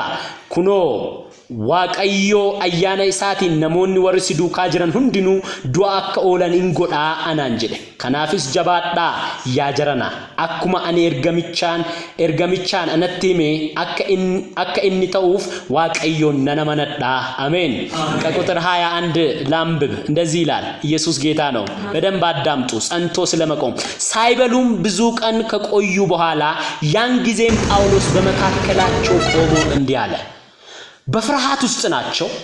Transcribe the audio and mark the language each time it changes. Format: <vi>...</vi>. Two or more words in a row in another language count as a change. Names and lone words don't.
<om>Kunoo waaqayyo ayyaana isaatiin namoonni warri si duukaa jiran hundinuu du'a akka oolan hin godhaa anaan jedhe. Kanaafis jabaadhaa yaa jarana. Akkuma ani ergamichaan anatti hime akka inni ta'uuf waaqayyoon nan amanadhaa.</om> <am>አሜን። ከቁጥር 21 ላምብብ እንደዚህ ይላል። ኢየሱስ ጌታ ነው። በደንብ አዳምጡ። ጸንቶ ስለመቆም ሳይበሉም ብዙ ቀን ከቆዩ በኋላ ያን ጊዜም ጳውሎስ በመካከላቸው ቆሞ እንዲህ አለ። በፍርሃት ውስጥ ናቸው፣</am>